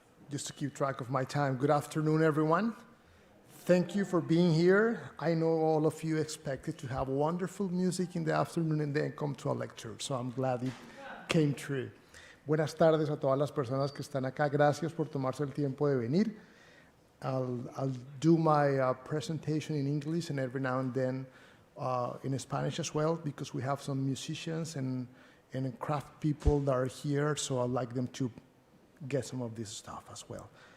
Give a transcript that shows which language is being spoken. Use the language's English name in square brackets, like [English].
[English] Just to keep track of my time, good afternoon, everyone. Thank you for being here. I know all of you expected to have wonderful music in the afternoon and then come to a lecture, so I'm glad it came true. [Spanish] Buenas tardes a todas las personas que están acá. Gracias por tomarse el tiempo de venir. [English] I'll do my presentation in English and every now and then in Spanish as well, because we have some musicians and craft people that are here, so I'd like them to get some of this stuff as well.